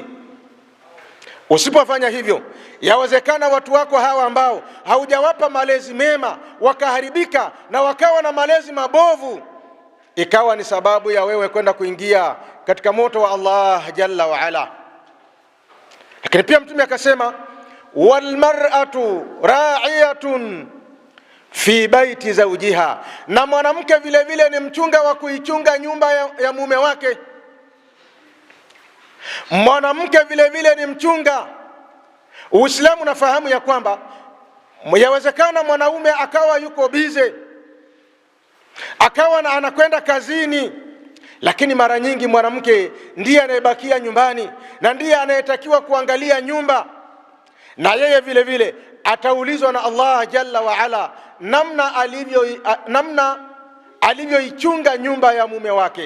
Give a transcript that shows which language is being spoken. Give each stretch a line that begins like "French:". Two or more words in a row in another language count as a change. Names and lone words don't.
Swahili: Usipofanya hivyo, yawezekana watu wako hawa ambao haujawapa malezi mema wakaharibika na wakawa na malezi mabovu, ikawa ni sababu ya wewe kwenda kuingia katika moto wa Allah
Arabic: جل وعلا.
Swahili: Lakini pia Mtume akasema,
Arabic: والمرأة راعية في بيت زوجها,
Swahili: na mwanamke vile vile ni mchunga wa kuichunga nyumba ya mume wake. Mwanamke vile vile ni mchunga. Uislamu unafahamu ya kwamba yawezekana mwanaume akawa yuko bize, akawa anakwenda kazini, lakini mara nyingi mwanamke ndiye anayebakia nyumbani na ndiye anayetakiwa kuangalia nyumba, na yeye vile vile ataulizwa na Allah
Arabic: جل وعلا
Swahili: namna alivyoichunga nyumba ya mume wake.